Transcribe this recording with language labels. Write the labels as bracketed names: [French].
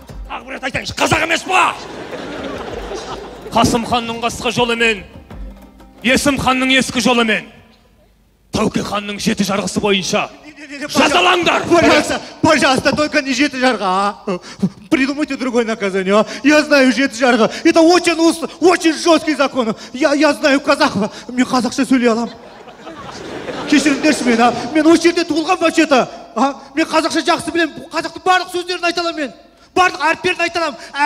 [Kazakh] Ақ бір рет айтайыншы, қазақ емес па? Қасым ханның қасқа жолымен, Есім ханның ескі жолымен, Тәуке ханның жеті жарғысы бойынша жазалаңдар. [Russian] Пожалуйста, только не жеті жарғы. Придумайте другое наказание. Я знаю жеті жарғы. Это очень жесткий закон. Я знаю казахова. [Kazakh] Мен қазақша сөйлей алам. Кешіріңдерші мен, мен осы жерде туылған вообще-то. Мен қазақша жақсы білем. Қазақтың барлық сөздерін айта алам мен. Барлық әріптерін айта алам.